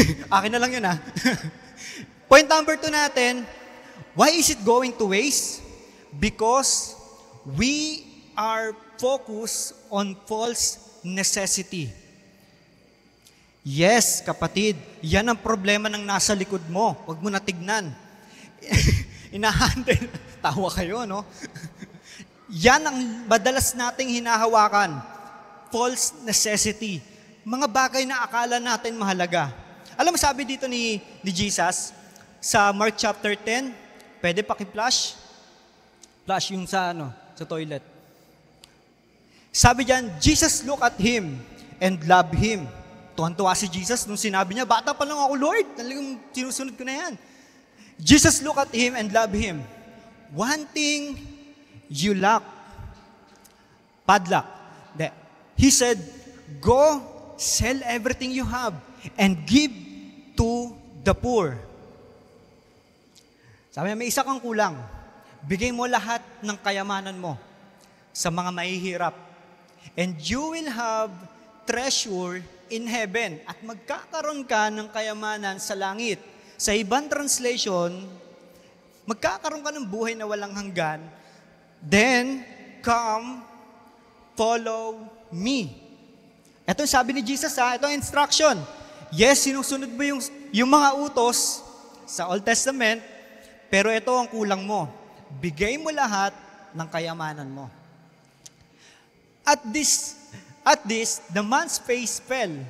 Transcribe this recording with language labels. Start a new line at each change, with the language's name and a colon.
Filipino: Akin na lang yun
English: Point number 2 natin, why is it going to waste? Because we are focused on false necessity.
Filipino: Yes, kapatid, yan ang problema ng nasa likod mo. Huwag mo na tignan. Inahandle. Tawa kayo, no? Yan ang madalas nating hinahawakan.
English: False necessity.
Filipino: Mga bagay na akala natin mahalaga. Alam mo, sabi dito ni Jesus, sa Mark chapter 10, pwede paki-flash? Flash yung sa toilet. Sabi diyan,
English: Jesus looked at him and loved him.
Filipino: Tuwan-tuwa si Jesus nung sinabi niya, bata pa lang ako, Lord. Talagang sinusunod ko na yan.
English: Jesus looked at him and loved him. One thing you lack. Padlock. He said, go, sell everything you have and give to the poor.
Filipino: Sabi niya, may isa kang kulang. Bigay mo lahat ng kayamanan mo sa mga mahihirap.
English: And you will have treasure in heaven.
Filipino: At magkakaroon ka ng kayamanan sa langit. Sa ibang translation, magkakaroon ka ng buhay na walang hanggan.
English: Then, come, follow me.
Filipino: Ito yung sabi ni Jesus ito ang instruction. Yes, sinusunod mo yung mga utos, sa Old Testament, pero ito ang kulang mo. Bigay mo lahat ng kayamanan mo.
English: At this, the man's face fell.